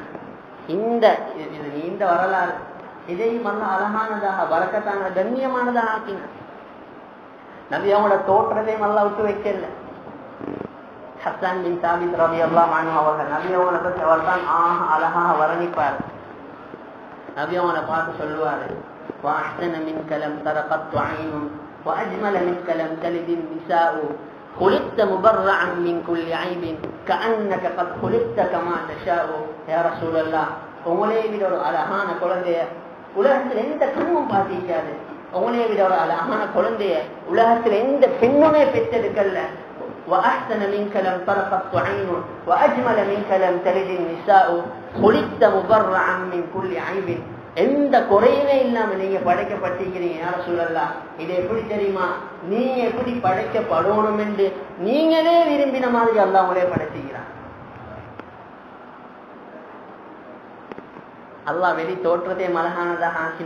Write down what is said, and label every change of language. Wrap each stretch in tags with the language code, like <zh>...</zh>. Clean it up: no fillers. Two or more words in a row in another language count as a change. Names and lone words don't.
<ta>இது நீண்ட வரலாறு, இதையும் அல்ல அழகானதாக பரக்கத்தான கண்ணியமானதாக ஆக்கினான். நபி அவங்களோட தோற்றத்தையும் அல்ல விட்டு வைக்கல. ஹஸ்ஸான் பின் சாபித்</ta> <ar>رضي الله عنه</ar> <ta>அவர்கள் நபி அவங்களை பற்றி அவர் தான் அழகாக வர்ணிப்பார். நபி அவங்களை பார்த்து சொல்லுவாரு,</ta> <ar>وَأَحْسَنَ مِنْكَ لَمْ تَرَ قَطُّ عَيْنٌ وَأَجْمَلَ مِنْكَ لَمْ تَلِدِ النِّسَاءُ خُلِقْتَ مُبَرَّعًا مِنْ كُلِّ عَيْبٍ كَأَنَّكَ قَدْ خُلِقْتَ كَمَا تَشَاءُ. يا رسول الله,</ar> <ta>உங்களே விட ஒரு அழகான குழந்தைய உலகத்தில் எந்த கண்ணும் பார்த்திருக்காது. உங்களே விட ஒரு அழகான குழந்தைய உலகத்தில் எந்த பெண்ணுமே பெற்றெடுக்கல.</ta> <ar>وَأَحْسَنَ مِنْكَ لَمْ تَرَ قَطُّ عَيْنٌ وَأَجْمَلَ مِنْكَ لَمْ تَلِدِ النِّسَاءُ خُلِقْتَ مُبَرَّعًا مِنْ كُلِّ عَيْبٍ.</ar> <ta>எந்த குறையுமே இல்லாம நீங்க படைக்கப்பட்டிருக்கிறீங்க</ta> <ar>يا رسول الله.</ar> <ta>இது எப்படி தெரியுமா, நீங்க எப்படி படைக்கப்படணும் என்று நீங்களே விரும்பின மாதிரி அல்லாஹ் உங்களே படைச்சுக்கிறான். அல்லாஹ் வெளி தோற்றத்தை அழகானதாக ஆக்கின.</ta>